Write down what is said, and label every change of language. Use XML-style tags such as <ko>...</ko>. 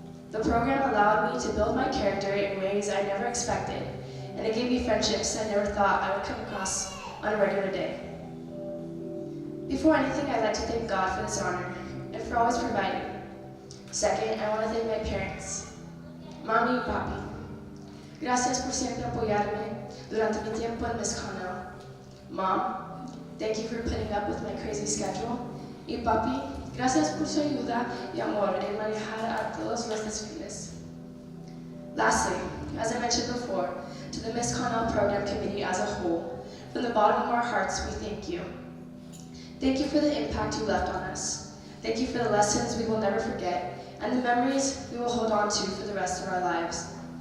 <en>The program allowed me to build my character in ways I never expected, and it gave me friendships I never thought I would come across on a regular day. Before anything, I'd like to thank God for this honor and for always providing. Second, I want to thank my parents, Mami y Papi.</en> <es>Gracias por siempre apoyarme durante mi tiempo en Miss Connell.</es> <en>Mom, thank you for putting up with my crazy schedule.</en> <es>Y Papi, gracias por su ayuda y amor en manejar a todos los desfiles.</es> <en>Lastly, as I mentioned before, to the Miss Connell Program Committee as a whole, from the bottom of our hearts, we thank you. Thank you for the impact you left on us. Thank you for the lessons we will never forget and the memories we will hold on to for the rest of our lives.</en>